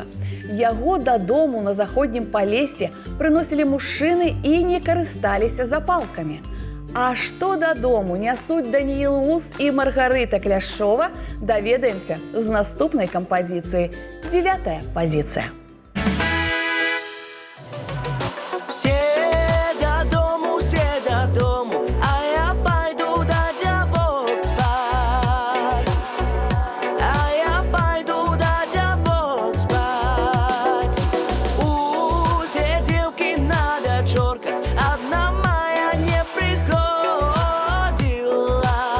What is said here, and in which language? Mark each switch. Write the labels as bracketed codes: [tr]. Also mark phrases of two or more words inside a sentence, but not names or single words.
[be] Яго дадому на заходнім палесе прыносілі мужчыны і не карысталіся запалкамі. А што дадому нясуць Даніил Ус і Маргарыта Кляшова, даведаемся з наступнай кампазіцыі. 9-я пазіцыя. [ru] Все додому, а я пойду до девок спать. А я пойду до девок спать. Все девки на дочерках, одна моя не приходила.